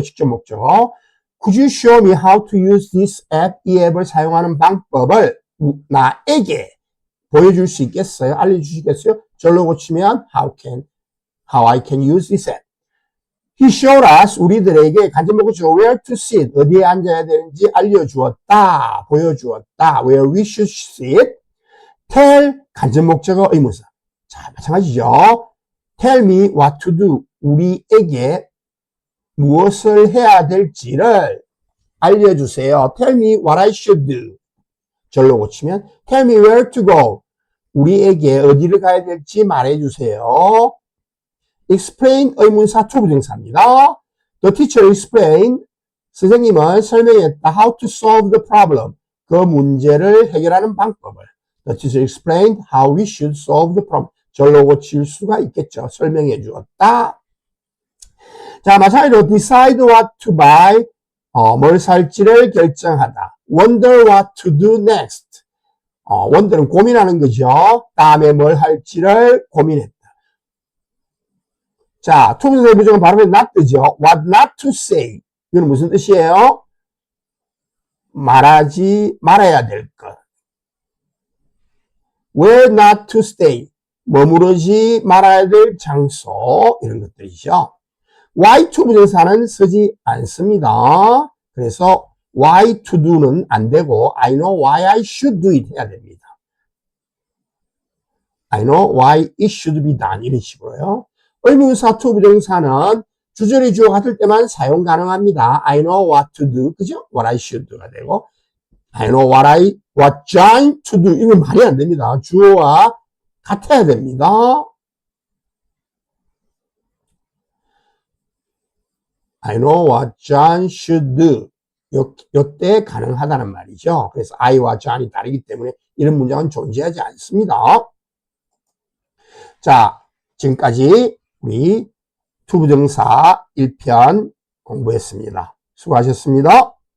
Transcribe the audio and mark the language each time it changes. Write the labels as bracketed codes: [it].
[ko] 직접 목적어. [en] Could you show me how to use this app? [ko] 이 앱을 사용하는 방법을 나에게 보여줄 수 있겠어요? 알려주시겠어요? 절로 고치면 [en] how I can use this app. He showed us, [ko] 우리들에게 간접 목적어 [en] where to sit, [ko] 어디에 앉아야 되는지 알려주었다, 보여주었다. [en] Where we should sit. [ko] Tell, 간접 목적어 의문사. 자, 마찬가지죠. [en] Tell me what to do. [ko] 우리에게 무엇을 해야 될지를 알려주세요. [en] Tell me what I should do. [ko] 절로 고치면 [en] Tell me where to go. [ko] 우리에게 어디를 가야 될지 말해주세요. explain 의문사 투부정사입니다. [en] The teacher explained. [ko] 선생님은 설명했다. [en] How to solve the problem. [ko] 그 문제를 해결하는 방법을. [en] The teacher explained how we should solve the problem. [ko] 절로 고칠 수가 있겠죠. 설명해 주었다. 자, 마찬가지로 [en] decide what to buy. [ko] 뭘 살지를 결정하다. [en] wonder what to do next. [ko] wonder는 고민하는 거죠. 다음에 뭘 할지를 고민했다. 자, 투부정사의 부정은 바로 not 뜨죠. [en] what not to say. [ko] 이건 무슨 뜻이에요? 말하지 말아야 될 것. [en] where not to stay. [ko] 머무르지 말아야 될 장소. 이런 것들이죠. why 투부정사는 쓰지 않습니다. 그래서 [en] why to do는 [ko] 안 되고 [en] I know why I should do it [ko] 해야 됩니다. [en] I know why it should be done. [ko] 이런 식으로요. 의문사 투부정사는 주절이 주어 같을 때만 사용 가능합니다. [en] I know what to do. 그죠? What I should do가 되고 I know what John to do. [ko] 이건 말이 안 됩니다. 주어와 같아야 됩니다. [en] I know what John should do. [ko] 요때 가능하다는 말이죠. 그래서 I와 John이 다르기 때문에 이런 문장은 존재하지 않습니다. 자, 지금까지 우리 투부정사 1편 공부했습니다. 수고하셨습니다.